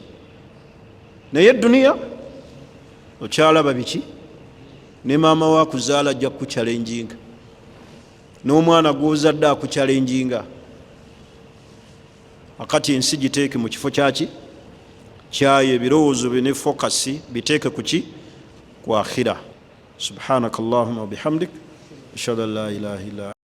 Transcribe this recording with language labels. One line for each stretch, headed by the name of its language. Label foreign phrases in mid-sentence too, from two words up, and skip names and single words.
Ganda: Naye duniya okyalaba biki? Ne maama wa kuzaala ajja kuchallenginga, n'omwana gw'ozadde akuchallenginga. Akati ensi giteeke mu kifo kyaki kyayo, ebirowoozo byo ne fokasi biteeke kuki? Ku akhira.
Arabic: سبحانك اللهم وبحمدك أشهد أن لا إله إلا